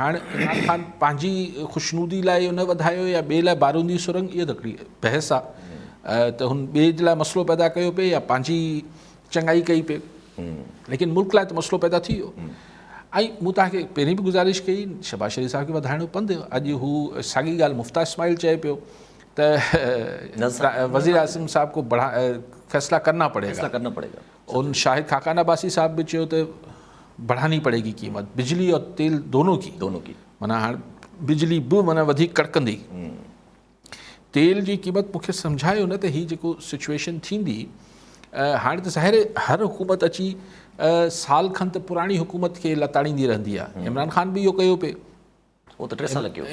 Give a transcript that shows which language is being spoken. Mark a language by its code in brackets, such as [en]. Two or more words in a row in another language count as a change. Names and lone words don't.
[sd] हाणे इमरान ख़ान पंहिंजी ख़ुशनूदी लाइ इहो न वधायो या ॿिए लाइ बारूदी सुरंग, इहो त हिकिड़ी बहस आहे त हुन ॿिए जे लाइ मसइलो पैदा कयो पिए या पंहिंजी चङाई कई पिए, लेकिन मुल्क लाइ त मसइलो पैदा थी वियो। ऐं मूं तव्हांखे पहिरीं बि गुज़ारिश कई, शहबाज शरीफ़ साहिब खे वधाइणो पंधु। अॼु हू साॻी ॻाल्हि मुफ्ता इस्माइल चए पियो त [ur] وزیر اعظم صاحب کو فیصلہ کرنا پڑے گا. کرنا پڑے گا. [sd] उन शाहिद खाकान अब्बासी साहब भी चयो त [ur] بڑھانی پڑے گی قیمت، بجلی اور تیل دونوں کی. [sd] माना हाणे बिजली बि माना वधीक कड़कंदी, तेल जी क़ीमत मूंखे सम्झायो न त हीअ जेको सिचुएशन थींदी। हाणे त ज़ाहिर हर हुकूमत अची साल खनि त पुराणी हुकूमत खे लताड़ींदी रहंदी आहे। इमरान ख़ान बि इहो कयो पिए, उहो त 3 साल कयो।